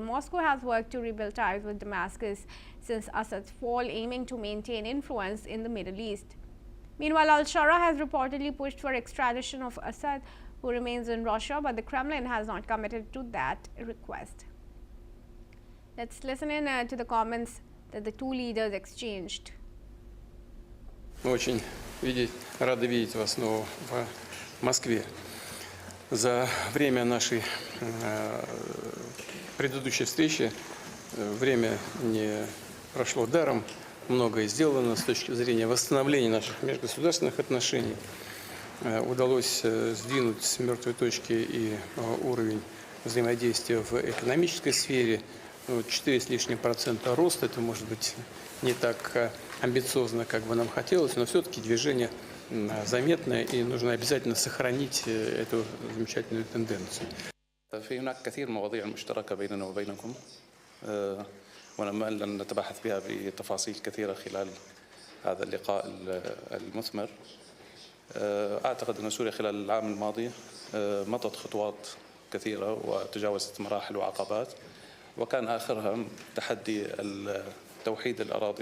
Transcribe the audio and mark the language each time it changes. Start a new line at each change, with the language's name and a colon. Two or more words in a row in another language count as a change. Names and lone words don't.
English: Moscow has worked to rebuild ties with Damascus since Assad's fall, aiming to maintain influence in the Middle East. Meanwhile, al-Shara has reportedly pushed for extradition of Assad, who remains in Russia, but the Kremlin has not committed to that request. Let's listen in to the comments that the two leaders exchanged.
Russian: Мы очень рады видеть вас снова в Москве. За время нашей предыдущей встречи время не прошло даром. Многое сделано с точки зрения восстановления наших межгосударственных отношений. Удалось сдвинуть с мертвой точки и уровень взаимодействия в экономической сфере. 4 с лишним % роста, это может быть не так амбициозно, как бы нам хотелось, но все-таки движение заметное, и нужно обязательно сохранить эту замечательную тенденцию.
Arabic: في هناك كثير مواضيع مشتركة بيننا وبينكم ونأمل أن نتباحث بها بتفاصيل كثيرة خلال هذا اللقاء المثمر. أعتقد أن سوريا خلال العام الماضي مضت خطوات كثيرة وتجاوزت مراحل وعقبات، وكان آخرها تحدي توحيد الأراضي